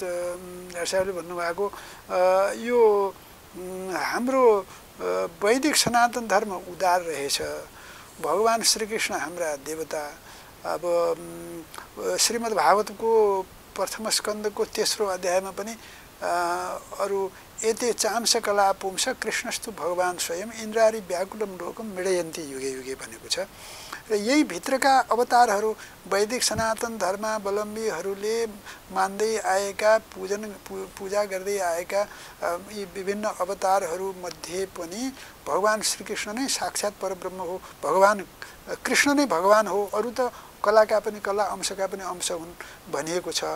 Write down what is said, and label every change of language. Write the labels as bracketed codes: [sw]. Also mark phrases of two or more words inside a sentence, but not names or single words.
[ne] साहबले भन्नुभएको यो हाम्रो वैदिक सनातन धर्म उदार रहेछ। भगवान श्रीकृष्ण हाम्रा देवता। अब श्रीमद् भागवतको प्रथम स्कन्धको तेस्रो अध्यायमा पनि अरू [sa] एते चांस कला पुंस कृष्णस्तु भगवान स्वयं इन्द्रारी व्याकुलम लोकम मिडयन्ती युगे युगे [ne] भनेको छ। र यही भित्रका अवतारहरू वैदिक सनातन धर्मावलम्बीहरूले मान्दै आएका, पूजा गर्दै आएका यी विभिन्न अवतारहरूमध्ये पनि भगवान श्रीकृष्ण नै साक्षात् परब्रह्म हो, भगवान कृष्ण नै भगवान हो, अरू त कलाका पनि कला, अंशका पनि अंश हुन् भनिएको छ।